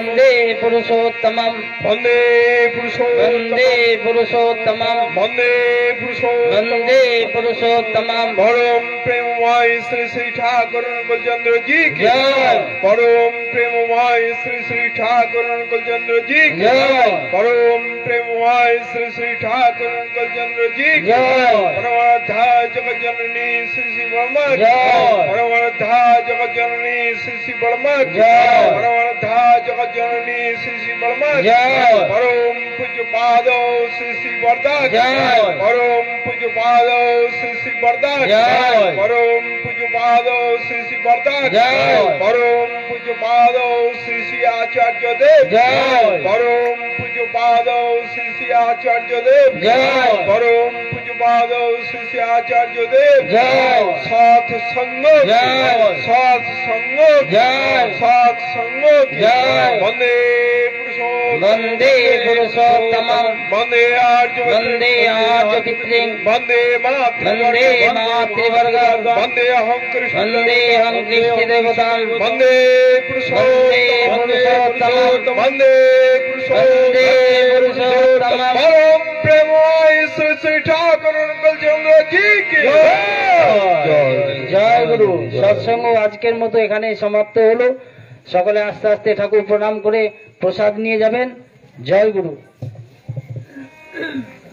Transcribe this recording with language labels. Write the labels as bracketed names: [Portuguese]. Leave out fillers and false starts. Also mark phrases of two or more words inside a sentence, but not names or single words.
[Sanskrit] বন্দে পুরুষোত্তমম বন্দে পুরুষোত্তম বন্দে পুরুষোত্তমম বন্দে পুরুষোত্তম বন্দে পুরুষোত্তমম। [Hindi] परम प्रेममय श्री श्री ठाकुर कुलचंद्र जी की जय। परम प्रेममय श्री श्री ठाकुर कुलचंद्र जी की जय। परम प्रेममय श्री श्री ठाकुर कुलचंद्र जी की जय। परमार्था जगत जननी श्री श्री वर्मा की जय। परमार्था जगत जननी श्री श्री वर्मा की जय। परमार्था जगत जननी श्री श्री वर्मा की जय। परम पूज्य पादो श्री श्री वरदा की जय। परम पूज्य पादो श्री श्री वरदा की जय। परम पूज्य पादो श्री श्री वरदा की जय। परम पूज्य पादो श्री श्री आचार्य देव जय। परम पूज्य पादो श्री श्री आचार्य देव जय। परम पूज्य पादो श्री श्री आचार्य देव जय। साथ संग जय। साथ संग जय। साथ संग जय। [Sanskrit] वंदे पुरुषोत्तम वंदे पुरुषोत्तमम वंदे आर्य वंदे आर्य पितृं वंदे वंदे मातृवर्गं वंदे अहं कृष्ण वंदे अहं कृष्ण देवतां वंदे पुरुषोत्तम वंदे पुरुषोत्तम [Hindi] परम प्रेममय श्री श्री ठाकुर कुलचंद्र जी की [Bangla] জয় গুরু। সৎসঙ্গ আজকের মতো এখানে সমাপ্ত হলো। সকলে আস্তে আস্তে ঠাকুর প্রণাম করে প্রসাদ নিয়ে যাবেন। জয় গুরু।